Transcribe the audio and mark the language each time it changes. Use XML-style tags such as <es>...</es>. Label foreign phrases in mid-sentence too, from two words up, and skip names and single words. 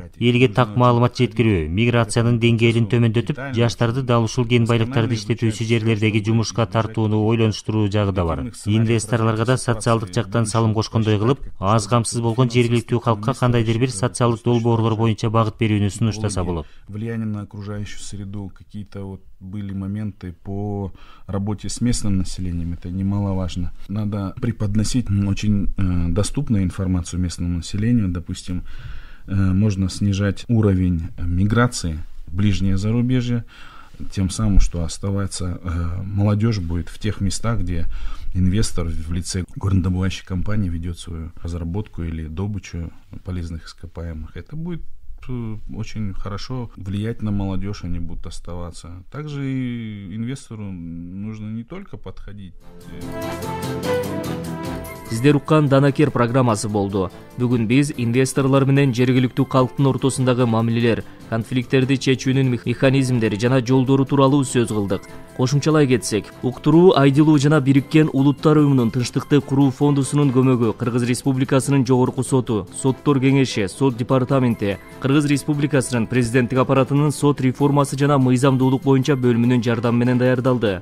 <ky>Элге так маалымат жеткирүү, миграциянын деңгээлин төмөндөтүп, жаштарды дал ушул кен байлыктарды иштетүүчү жерлердеги жумушка тартууну ойлонуштуруу жагы да бар. Инвесторлорго да социалдык жактан салым кошкондой кылып, аз камсыз болгон жергиликтүү калкка кандайдыр бир социалдык долбоорлор боюнча багыт берүүнү сунуштаса болот.</ky> <ru>Влияние на окружающую среду, какие-то вот были моменты по работе с местным населением, это немаловажно. Надо преподносить очень доступную информацию местному населению. Допустим, можно снижать уровень миграции в ближнее зарубежье, тем самым, что оставается молодежь будет в тех местах, где инвестор в лице горнодобывающей компании ведет свою разработку или добычу полезных ископаемых. Это будет очень хорошо влиять на молодежь, они будут оставаться. Также и инвестору нужно не только подходить.</ru> <ky>Сиздер уккан Данакер программасы болду. Бүгүн биз инвесторлор менен жергиликтүү калктын ортосундагы мамилелер, конфликттерди чечүүнүн механизмдери жана жолдору тууралуу сөз кылдык. Кошумчалай кетсек, уктуруу Айдылуу жана Бириккен Улуттар уюмунун тынчтыкты куруу фондусунун көмөгү Кыргыз Республикасынын жогорку соту, соттор кеңеши, сот департаменти, Кыргыз Республикасынын президенттик аппаратынын сот реформасы жана мыйзамдуулук боюнча бөлүмүнүн жардамы менен даярдалды.</ky>